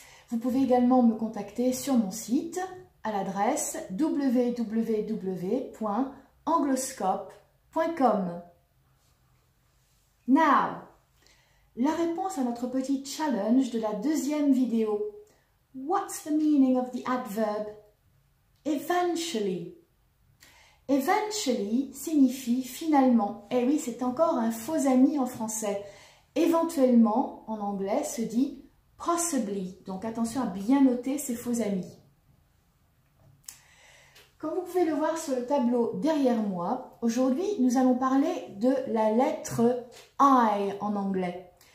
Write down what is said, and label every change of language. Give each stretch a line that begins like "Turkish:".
French: Vous pouvez également me contacter sur mon site à l'adresse www.angloscope.com. Now, la réponse à notre petit challenge de la deuxième vidéo.
English: What's the meaning of the adverb eventually?
French: Eventually signifie finalement. Eh oui, c'est encore un faux ami en français. Éventuellement, en anglais, se dit possibly. Donc attention à bien noter ces faux amis. Comme vous pouvez le voir sur le tableau derrière moi, aujourd'hui, nous allons parler de la lettre I en anglais.